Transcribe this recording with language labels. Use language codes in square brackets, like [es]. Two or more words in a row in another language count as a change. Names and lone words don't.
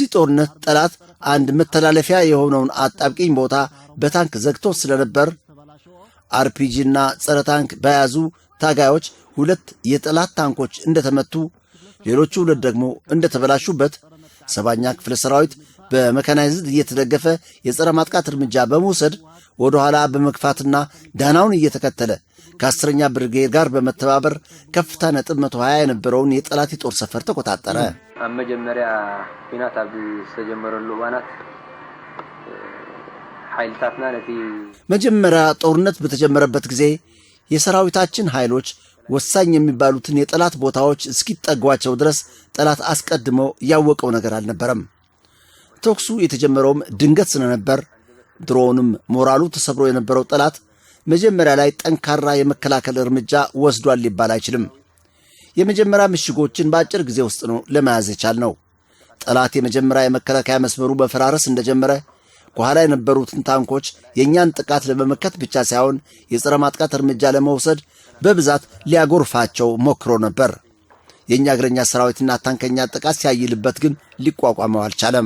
[am] ጦርነት ጠላት አንድ መተላለፊያ የሆነውን አጣብቂኝ ቦታ በታንክ ዘግቶ ስለነበር አርፒጂና ጸረ ታንክ በያዙ ታጋዮች 2 የጠላት ታንኮች እንደተመቱ፣ ሌሎቹ 2 ደግሞ እንደተበላሹበት 7ኛ ክፍለ ሰራዊት በመካናይዝድ እየተደገፈ የጸረ ማጥቃት እርምጃ በመውሰድ ወደ ኋላ በመግፋትና ዳናውን እየተከተለ ከ10ኛ ብርጌድ ጋር በመተባበር ከፍታ ነጥብ 120 የነበረውን የጠላት የጦር ሰፈር ተቆጣጠረ። [ti] ኣብ መጀመሪያ ኩናት ኣብ ዝተጀመረሉ እዋናት ኃይልታትና ነቲ [am] መጀመሪያ ጦርነት በተጀመረበት ጊዜ የሰራዊታችን ኃይሎች ወሳኝ የሚባሉትን የጠላት ቦታዎች እስኪጠጓቸው ድረስ ጠላት አስቀድሞ ያወቀው ነገር አልነበረም። ተኩሱ የተጀመረውም ድንገት ስለነበር ድሮውንም ሞራሉ ተሰብሮ የነበረው ጠላት መጀመሪያ ላይ ጠንካራ የመከላከል እርምጃ ወስዷል ሊባል አይችልም። የመጀመሪያ ምሽጎችን በአጭር ጊዜ ውስጥ ነው ለመያዝ የቻልነው። ጠላት የመጀመሪያ የመከላከያ መስመሩ በፈራረስ እንደጀመረ ከኋላ የነበሩትን ታንኮች የእኛን ጥቃት ለመመከት ብቻ ሳይሆን የጸረ ማጥቃት እርምጃ ለመውሰድ በብዛት ሊያጎርፋቸው ሞክሮ ነበር። የእኛ እግረኛ ሰራዊትና ታንከኛ ጥቃት ሲያይልበት ግን ሊቋቋመው አልቻለም።